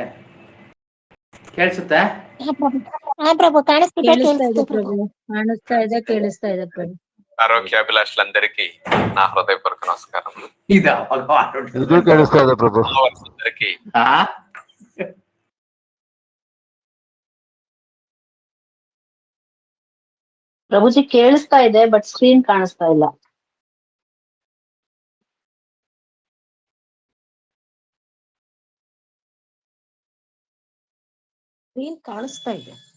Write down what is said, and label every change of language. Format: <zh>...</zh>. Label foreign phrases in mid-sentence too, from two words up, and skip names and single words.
<kn>ಕೇಳಿಸುತ್ತಾ? ಹಾ ಪ್ರಭು, ಕೇಳಿಸ್ತಾ ಇದೆ ಕೇಳಿಸ್ತಿದೆ ಪ್ರಭು. ಕಾಣಿಸ್ತಾ ಇದೆ, ಕೇಳಿಸ್ತಾ ಇದೆ ಪ್ರಭು.</kn> <te>ఆరోగ్యాభిలాషులందరికీ నా హృదయపూర్వక నమస్కారం.</te> <kn>ಇದು ಕೇಳಿಸ್ತಾ ಇದೆ ಪ್ರಭು.</kn> <te>అందరికీ</te> <kn>ಪ್ರಭುಜಿ ಕೇಳಿಸ್ತಾ ಇದೆ,</kn> <en>but screen</en> <kn>ಕಾಣಿಸ್ತಾ ಇಲ್ಲ. ಸ್ಕ್ರೀನ್ ಕಾಣಿಸ್ತಾ ಇದೆ.</kn>